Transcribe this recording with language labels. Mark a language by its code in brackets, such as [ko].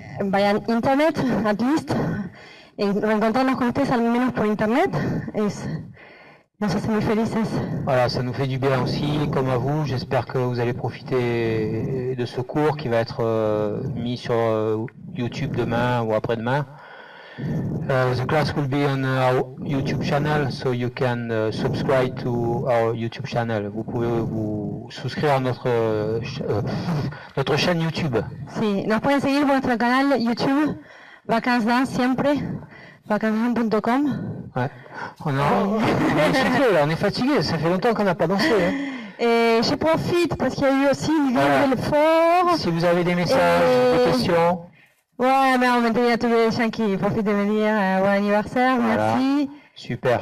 [es] vayan a internet, [en] at least, [es] reencontrarnos con ustedes al menos por internet, nos hace muy felices. [fr] Voilà, ça nous fait du bien aussi, comme à vous. J'espère que vous allez profiter de ce cours qui va être mis sur YouTube demain ou après-demain. [en] The class will be on our YouTube channel, so you can subscribe to our YouTube channel. [fr] Vous pouvez vous souscrire à notre chaîne YouTube. [es] Sí, nos pueden seguir por nuestro canal YouTube, Vacances Dance siempre, vacancesdance.com. [fr] Ouais. On est excité, là, on est fatigué, ça fait longtemps qu'on n'a pas dansé. Hein. Et je profite parce qu'il y a eu aussi une vidéo Voilà. de l'effort. Si vous avez des messages, des questions. Ouais, mais en même temps, il y a tous les gens qui profitent de me dire bon anniversaire, Voilà. merci. Super.